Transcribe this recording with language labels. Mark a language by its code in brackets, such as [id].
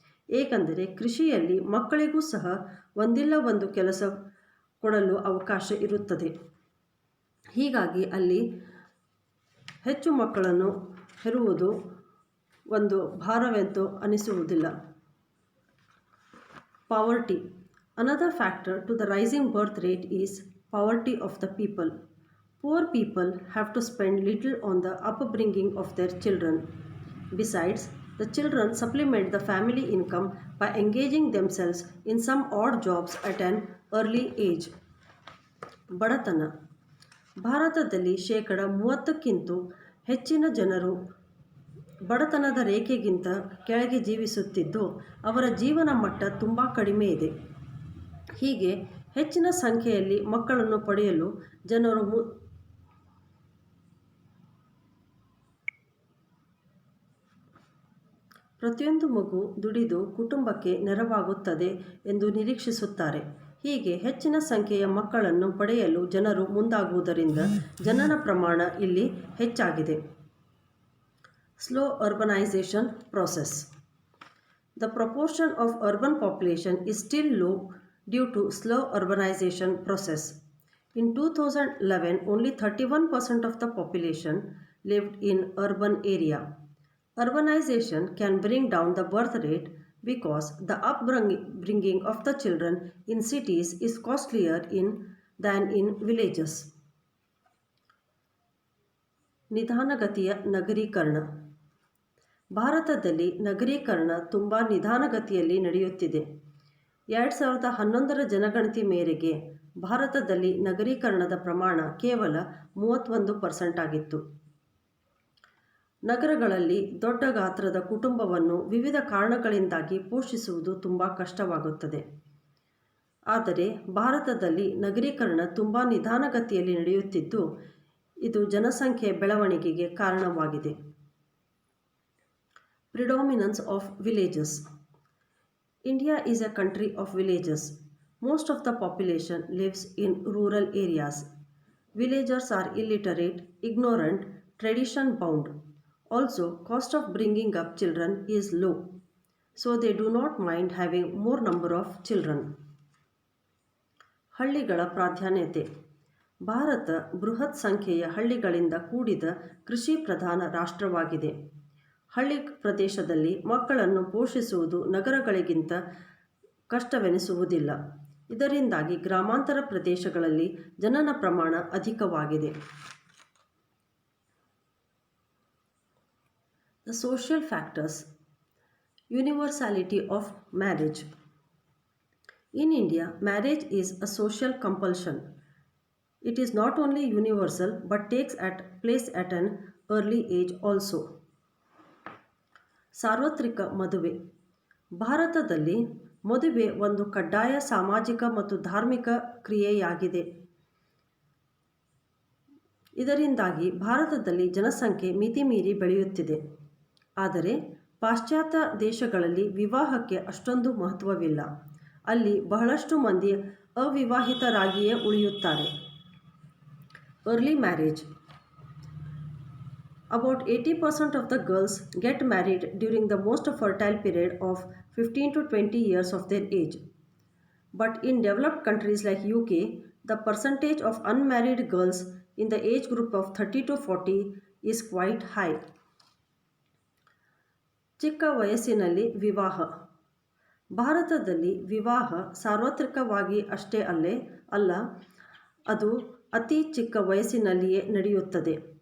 [kn] ಏಕೆಂದರೆ ಕೃಷಿಯಲ್ಲಿ ಮಕ್ಕಳಿಗೂ ಸಹ ಒಂದಿಲ್ಲ ಒಂದು ಕೆಲಸ ಕೊಡಲು ಅವಕಾಶ ಇರುತ್ತದೆ. ಹೀಗಾಗಿ ಅಲ್ಲಿ ಹೆಚ್ಚು ಮಕ್ಕಳನ್ನು ಹೆರುವುದು ಒಂದು ಭಾರವೆಂದು ಅನಿಸುವುದಿಲ್ಲ. [en] Poverty. Another factor to the rising birth rate is poverty of the people. Poor people have to spend little on the upbringing of their children. Besides, the children supplement the family income by engaging themselves in some odd jobs at an early age. [kn] ಬಡತನ ಭಾರತದಲ್ಲಿ ಶೇಕಡ 30ಕ್ಕಿಂತ ಹೆಚ್ಚಿನ ಜನರು ಬಡತನದ ರೇಖೆಗಿಂತ ಕೆಳಗೆ ಜೀವಿಸುತ್ತಿದ್ದು ಅವರ ಜೀವನ ಮಟ್ಟ ತುಂಬ ಕಡಿಮೆ ಇದೆ. ಹೀಗೆ ಹೆಚ್ಚಿನ ಸಂಖ್ಯೆಯಲ್ಲಿ ಮಕ್ಕಳನ್ನು ಪಡೆಯಲು ಜನರು ಪ್ರತಿಯೊಂದು ಮಗು ದುಡಿದು ಕುಟುಂಬಕ್ಕೆ ನೆರವಾಗುತ್ತದೆ ಎಂದು ನಿರೀಕ್ಷಿಸುತ್ತಾರೆ. ಹೀಗೆ ಹೆಚ್ಚಿನ ಸಂಖ್ಯೆಯ ಮಕ್ಕಳನ್ನು ಪಡೆಯಲು ಜನರು ಮುಂದಾಗುವುದರಿಂದ ಜನನ ಪ್ರಮಾಣ ಇಲ್ಲಿ ಹೆಚ್ಚಾಗಿದೆ. [en] Slow urbanization process. The proportion of urban population is still low due to slow urbanization process. In 2011, only 31% of the population lived in urban area. Urbanization can bring down the birth rate because the upbringing of the children in cities is costlier than in villages. [kn] ನಿಧಾನಗತಿಯ ನಗರೀಕರಣ ಭಾರತದಲ್ಲಿ ನಗರೀಕರಣ ತುಂಬ ನಿಧಾನಗತಿಯಲ್ಲಿ ನಡೆಯುತ್ತಿದೆ. 2011ರ ಜನಗಣತಿ ಮೇರೆಗೆ ಭಾರತದಲ್ಲಿ ನಗರೀಕರಣದ ಪ್ರಮಾಣ ಕೇವಲ 31% ಆಗಿತ್ತು. ನಗರಗಳಲ್ಲಿ ದೊಡ್ಡ ಗಾತ್ರದ ಕುಟುಂಬವನ್ನು ವಿವಿಧ ಕಾರಣಗಳಿಂದಾಗಿ ಪೋಷಿಸುವುದು ತುಂಬ ಕಷ್ಟವಾಗುತ್ತದೆ. ಆದರೆ ಭಾರತದಲ್ಲಿ ನಗರೀಕರಣ ತುಂಬ ನಿಧಾನಗತಿಯಲ್ಲಿ ನಡೆಯುತ್ತಿದ್ದು ಇದು ಜನಸಂಖ್ಯೆ ಬೆಳವಣಿಗೆಗೆ ಕಾರಣವಾಗಿದೆ. [en] Predominance of villages. India is a country of villages. Most of the population lives in rural areas. Villagers are illiterate, ignorant, tradition bound. Also, cost of bringing up children is low, so they do not mind having more number of children. [kn] ಹಳ್ಳಿಗಳ ಪ್ರಾಧಾನ್ಯತೆ ಭಾರತ ಬೃಹತ್ ಸಂಖ್ಯೆಯ ಹಳ್ಳಿಗಳಿಂದ ಕೂಡಿದ ಕೃಷಿ ಪ್ರಧಾನ ರಾಷ್ಟ್ರವಾಗಿದೆ. ಹಳ್ಳಿ ಪ್ರದೇಶದಲ್ಲಿ ಮಕ್ಕಳನ್ನು ಪೋಷಿಸುವುದು ನಗರಗಳಿಗಿಂತ ಕಷ್ಟವೆನಿಸುವುದಿಲ್ಲ. ಇದರಿಂದಾಗಿ ಗ್ರಾಮಾಂತರ ಪ್ರದೇಶಗಳಲ್ಲಿ ಜನನ ಪ್ರಮಾಣ ಅಧಿಕವಾಗಿದೆ. [en] The social factors. Universality of marriage. In India, marriage is a social compulsion. It is not only universal but takes place at an early age also. [kn] ಸಾರ್ವತ್ರಿಕ ಮದುವೆ ಭಾರತದಲ್ಲಿ ಮದುವೆ ಒಂದು ಕಡ್ಡಾಯ ಸಾಮಾಜಿಕ ಮತ್ತು ಧಾರ್ಮಿಕ ಕ್ರಿಯೆಯಾಗಿದೆ. ಇದರಿಂದಾಗಿ ಭಾರತದಲ್ಲಿ ಜನಸಂಖ್ಯೆ ಮಿತಿಮೀರಿ ಬೆಳೆಯುತ್ತಿದೆ. ಆದರೆ ಪಾಶ್ಚಾತ್ಯ ದೇಶಗಳಲ್ಲಿ ವಿವಾಹಕ್ಕೆ ಅಷ್ಟೊಂದು ಮಹತ್ವವಿಲ್ಲ. ಅಲ್ಲಿ ಬಹಳಷ್ಟು ಮಂದಿ ಅವಿವಾಹಿತರಾಗಿಯೇ ಉಳಿಯುತ್ತಾರೆ. [en] Early marriage. About 80% of the girls get married during the most fertile period of 15 to 20 years of their age. But in developed countries like UK, the percentage of unmarried girls in the age group of 30 to 40 is quite high. [kn] ಚಿಕ್ಕ ವಯಸ್ಸಿನಲ್ಲಿ ವಿವಾಹ ಭಾರತದಲ್ಲಿ ವಿವಾಹ ಸಾರ್ವತ್ರಿಕವಾಗಿ ಅಷ್ಟೇ ಅಲ್ಲ, ಅದು ಅತಿ ಚಿಕ್ಕ ವಯಸ್ಸಿನಲ್ಲಿಯೇ ನಡೆಯುತ್ತದೆ.